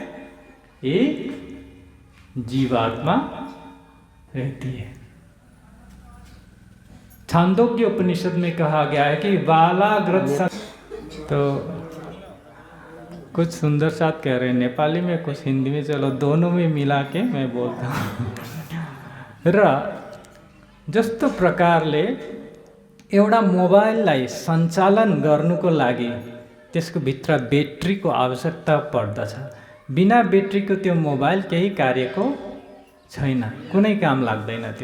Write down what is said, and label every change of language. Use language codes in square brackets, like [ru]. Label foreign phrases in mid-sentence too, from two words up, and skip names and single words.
[hi] एक जीवात्मा रहती है। छांदोग्य उपनिषद में कहा गया है कि बालाग्रत, तो कुछ सुंदर साथ कह रहे हैं नेपाली में, कुछ हिंदी में, चलो दोनों में मिला के मैं बोलता हूँ। [ne] र जस्तो प्रकारले एउटा मोबाइललाई सञ्चालन गर्नुको लागि त्यसको भित्र ब्याट्रीको आवश्यकता पर्दछ। बिना ब्याट्रीको त्यो मोबाइल केही कार्यको छैन, कुनै काम लाग्दैन त्यो।